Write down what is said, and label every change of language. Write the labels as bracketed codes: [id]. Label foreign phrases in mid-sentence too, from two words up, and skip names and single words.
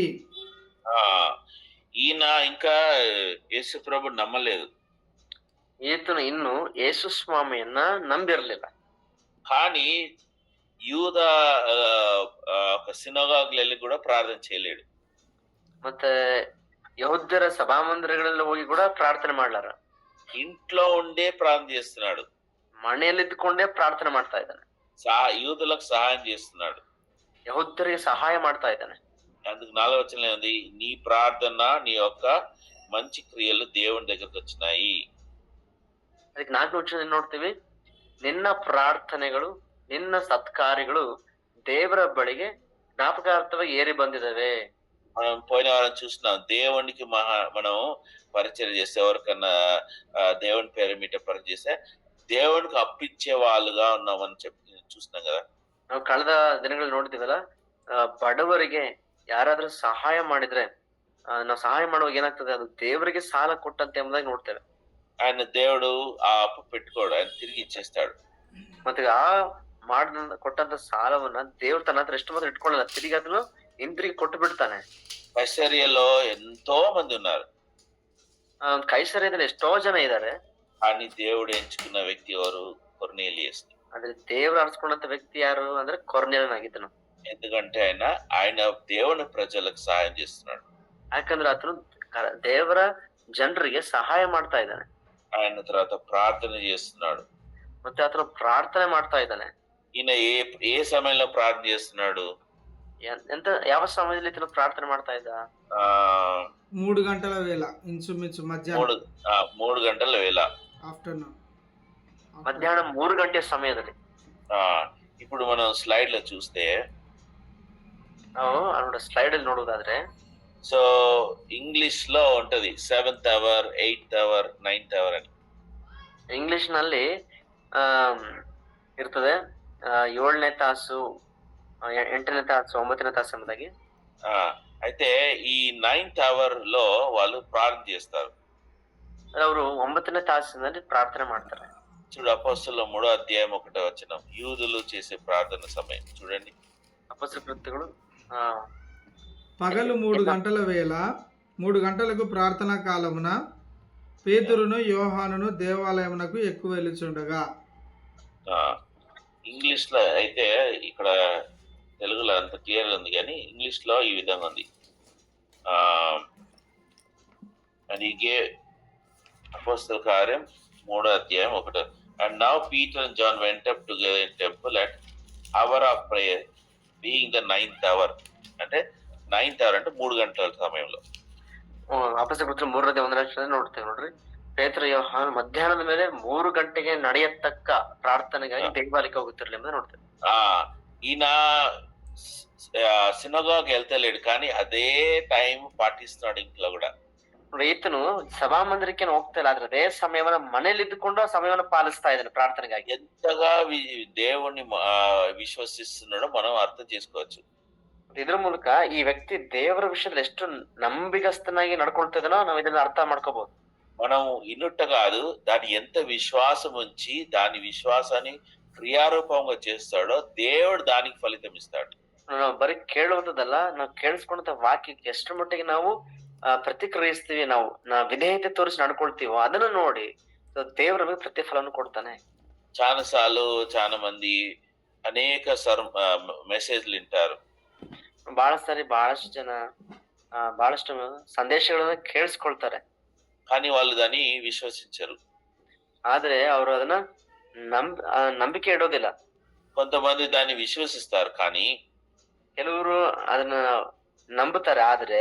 [te] ఆ, ఈయన ఇంకా యేసు ప్రభు నమ్మలేదు, [kn] ಈತನು ಇನ್ನು ಯೇಸು ಸ್ವಾಮಿಯನ್ನ ನಂಬಿರ್ಲಿಲ್ಲ. [te] కానీ యూద ఒక సినగాగ్లు వెళ్ళి కూడా ప్రార్థన చేయలేడు. [kn] ಮತ್ತೆ ಯಹೂದ್ಯರ ಸಭಾಮಂದಿರಗಳಲ್ಲಿ ಹೋಗಿ ಕೂಡ ಪ್ರಾರ್ಥನೆ ಮಾಡ್ಲಾರ. [te] ఇంట్లో ఉండే ప్రార్థన చేస్తున్నాడు, [kn] ಮನೆಯಲ್ಲಿದ್ದುಕೊಂಡೇ ಪ್ರಾರ್ಥನೆ ಮಾಡ್ತಾ ಇದ್ದಾನೆ. [te] యూదులకు సహాయం చేస్తున్నాడు. [kn] ಯಹೂದ್ಯರಿಗೆ ಸಹಾಯ ಮಾಡ್ತಾ ಇದ್ದಾನೆ. [te] అందుకు 4వ వచనంలో ఉంది, నీ ప్రార్థన నీ యొక్క మంచి క్రియలు దేవుని దగ్గరకు వచ్చినాయి. [kn] ಅದಕ್ಕೆ 4ನೇ ವಚನದಲ್ಲಿ ನೋಡ್ತೀವಿ, ನಿನ್ನ ಪ್ರಾರ್ಥನೆಗಳು ನಿನ್ನ ಸತ್ಕಾರ್ಯಗಳು ದೇವರ ಬಳಿಗೆ ಜ್ಞಾಪಕಾರ್ಥವಾಗಿ ಏರಿ ಬಂದಿದ್ದಾವೆ. [te] మనం పోయిన వారం చూస్తున్నాం, దేవునికి మనం పరిచయం చేస్తే ఎవరికన్నా దేవుని పేరు మీట పరిచయం చేస్తే దేవునికి అప్పిచ్చే వాళ్ళుగా ఉన్నామని చెప్పి చూస్తున్నాం కదా. [kn] ನಾವು ಕಳೆದ ದಿನಗಳಲ್ಲಿ ನೋಡ್ತೀವಲ್ಲ, ಬಡವರಿಗೆ ಯಾರಾದ್ರೂ ಸಹಾಯ ಮಾಡಿದ್ರೆ ನಾವು ಸಹಾಯ ಮಾಡುವಾಗ ಏನಾಗ್ತದೆ, ಅದು ದೇವರಿಗೆ ಸಾಲ ಕೊಟ್ಟಂತೆ ಎಂಬುದಾಗಿ ನೋಡ್ತೇವೆ. [te] ఆయన దేవుడు ఆ అప్పు పెట్టుకోడు, ఆయన తిరిగి ఇచ్చేస్తాడు. [kn] ಮತ್ತೆ ಆ ಕೊಟ್ಟಂತ ಸಾಲವನ್ನ ದೇವ್ರು ತನ್ನ ಹತ್ರ ಎಷ್ಟು ಮಾತ್ರ ಇಟ್ಕೊಳ್ಳಲ್ಲ, ತಿರುಗಿ ಅದನ್ನು ಹಿಂತಿರುಗಿ ಕೊಟ್ಟು ಬಿಡ್ತಾನೆ. [te] కైసరియలో ఎంతో మంది ఉన్నారు, [kn] ಕೈಸರ್ಯದಲ್ಲಿ ಎಷ್ಟೋ ಜನ ಇದ್ದಾರೆ, [te] కానీ దేవుడు ఎంచుకున్న వ్యక్తి ఎవరు? కొర్నేలియస్. [kn] ಆದ್ರೆ ದೇವ್ರು ಅರ್ಸ್ಕೊಂಡಂತ ವ್ಯಕ್ತಿ ಯಾರು ಅಂದ್ರೆ ಕೊರ್ನೇಲನಾಗಿದ್ದನು. [te] ఎందుకంటే ఆయన దేవుని ప్రజలకు సహాయం చేస్తున్నాడు. [kn] ಯಾಕಂದ್ರೆ ಆತನು ದೇವರ ಜನರಿಗೆ ಸಹಾಯ ಮಾಡ್ತಾ ಇದ್ದಾನೆ. [te] ఆయన తర్వాత ప్రార్థన చేస్తున్నాడు, [kn] ಮತ್ತೆ ಆತನು ಪ್ರಾರ್ಥನೆ ಮಾಡ್ತಾ ಇದ್ದಾನೆ. [te] ఈయన ఏ సమయంలో ప్రార్థన చేస్తున్నాడు? [kn] ಯಾವ ಸಮಯದಲ್ಲಿ ಇತನು ಪ್ರಾರ್ಥನೆ ಮಾಡ್ತಾ ಇದ್ದ? [te] 3 గంటల వేళ, ఇంచుమించు మధ్యాహ్నం 3 గంటల వేళ, ఆఫ్టర్నూన్, మధ్యాహ్నం 3 గంటల సమయದಲ್ಲಿ. ఇప్పుడు మనం స్లైడ్ లో చూస్తే, [kn] ನಾವು ಸ್ಲೈಡ್ ಅಲ್ಲಿ ನೋಡುವುದಾದ್ರೆ, [te] సో ఇంగ్లీష్ లో ఉంటది [en] 7th hour, 8th hour, 9th hour [te] అని. [kn] ಇಂಗ್ಲಿಷ್ ನಲ್ಲಿ ಇರ್ತದೆ 7ನೇ ತಾಸು, 8ನೇ ತಾಸು, 9ನೇ ತಾಸು ಎಂಬುದಾಗಿ. [te] అయితే ఈ [en] 9th hour [te] లో వాళ్ళు ప్రార్థన చేస్తారు. [kn] ಅವರು 9ನೇ ತಾಸಿನಲ್ಲಿ ಪ್ರಾರ್ಥನೆ ಮಾಡ್ತಾರೆ. [te] చూడు, అపోస్తలుల 3వ అధ్యాయం 1వ వచనం, యూదులు చేసే ప్రార్థన సమయం చూడండి. [kn] ಅಪೊಸ್ತಲ ಕೃತ್ಯಗಳು [te] పగలు 3 గంటల వేళ, 3 గంటలకు ప్రార్థనా కాలమున పేతురును యోహానును దేవాలయమునకు ఎక్కువ వెళ్ళుచుండగా. ఇంగ్లీష్ లో అయితే, ఇక్కడ తెలుగులో అంత క్లియర్ ఉంది కానీ ఇంగ్లీష్ లో ఈ విధంగా ఉంది. అపోస్తల కార్యం 3వ అధ్యాయం 1. [en] And now Peter and John went up together in temple at hour of prayer, being the 9th hour. [te] అంటే [en] 9th hour [te] అంటే 3 గంటల సమయంలో. [kn] ಅಪೊಸ್ತಲ ಕೃತ್ಯ 3:1 ನೋಡ್ತೇವೆ ನೋಡ್ರಿ. ಪೇತ್ರ ಯೋಹಾನ ಮಧ್ಯಾಹ್ನದ ಮೇಲೆ 3 ಗಂಟೆಗೆ ನಡೆಯತಕ್ಕ ಪ್ರಾರ್ಥನೆಗಾಗಿ ದೇವಾಲಯಕ್ಕೆ ಹೋಗುತ್ತಿರಲಿ ಎಂಬುದನ್ನು ನೋಡ್ತೇವೆ. [te] ఈయన సినగాగ్ వెళ్తలేడు, కానీ అదే టైం పాటిస్తున్నాడు ఇంట్లో కూడా. [kn] ಈತನು ಸಭಾಮಂದಿರಕ್ಕೆ ಹೋಗ್ತಾ ಇಲ್ಲ, ಆದ್ರೆ ಅದೇ ಸಮಯವನ್ನ ಮನೇಲಿ ಇದ್ದುಕೊಂಡು ಆ ಸಮಯವನ್ನ ಪಾಲಿಸ್ತಾ ಇದ್ದಾನೆ ಪ್ರಾರ್ಥನೆಗಾಗಿ. [te] ఎంతగా దేవుణ్ణి విశ్వసిస్తున్నాడో మనం అర్థం చేసుకోవచ్చు. [kn] ಇದ್ರ ಮೂಲಕ ಈ ವ್ಯಕ್ತಿ ದೇವರ ವಿಷಯದಲ್ಲಿ ಎಷ್ಟು ನಂಬಿಗಸ್ತನಾಗಿ ನಡ್ಕೊಳ್ತಾ ಇದ್ದಾನೋ ನಾವು ಇದನ್ನ ಅರ್ಥ ಮಾಡ್ಕೋಬಹುದು. [te] మనం ఇన్నుట కాదు, దాని ఎంత విశ్వాసం ఉంచి దాని విశ్వాసాన్ని క్రియారూపంగా చేస్తాడో దేవుడు దానికి ఫలితం ఇస్తాడు. [kn] ನಾವು ಬರೀ ಕೇಳುವಂತದಲ್ಲ, ನಾವು ಕೇಳಿಸ್ಕೊಂಡಂತ ವಾಕ್ಯಕ್ಕೆ ಎಷ್ಟು ಮಟ್ಟಿಗೆ ನಾವು ಪ್ರತಿಕ್ರಿಯಿಸ್ತೀವಿ, ನಾವು ವಿಧೇಯತೆ ತೋರಿಸಿ ನಡ್ಕೊಳ್ತೀವೋ ಅದನ್ನ ನೋಡಿ ದೇವರು ನಮಗೆ ಪ್ರತಿಫಲವನ್ನು ಕೊಡ್ತಾನೆ. [te] చాలా సార్లు చాలా మంది అనేక ಮೆಸೇಜ್లు వింటారు, [kn] ಬಹಳ ಸಾರಿ ಬಹಳಷ್ಟು ಜನ ಬಹಳಷ್ಟು ಸಂದೇಶಗಳನ್ನ ಕೇಳಿಸ್ಕೊಳ್ತಾರೆ, [te] కానీ వాళ్ళు దాన్ని విశ్వసించరు. [kn] ಆದ್ರೆ ಅವರು ಅದನ್ನ ನಂಬಿಕೆ ಇಡೋದಿಲ್ಲ. [te] కొంతమంది దాన్ని విశ్వసిస్తారు, కానీ [kn] ಕೆಲವರು ಅದನ್ನ ನಂಬುತ್ತಾರೆ, ಆದ್ರೆ